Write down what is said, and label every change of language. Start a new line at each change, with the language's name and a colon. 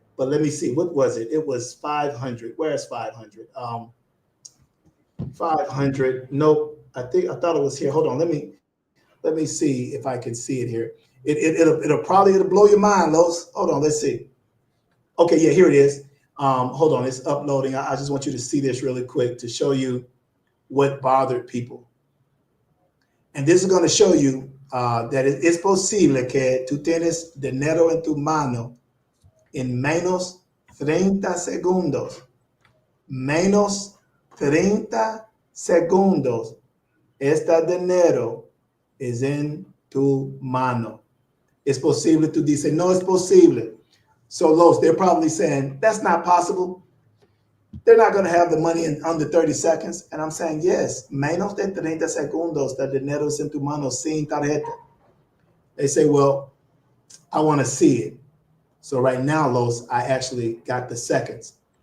English: But let me see. What was it? It was 500. Where's 500? 500. Nope. I thought it was here. Hold on. Let me see if I can see it here. It'll probably blow your mind, Los. Hold on. Let's see. Okay. Yeah, here it is. Hold on. It's uploading. I just want you to see this really quick to show you what bothered people. And this is going to show you that
Spanish: es posible que tú tienes dinero en tu mano en menos 30 segundos. Menos 30 segundos. Este dinero es en tu mano. Es posible. Tú dices, no es posible.
English: So Los, they're probably saying, that's not possible. They're not going to have the money in under 30 seconds. And I'm saying, yes,
Spanish: menos de 30 segundos de dinero es en tu mano sin tarjeta.
English: They say, well, I want to see it. So right now, Los, I actually got the seconds.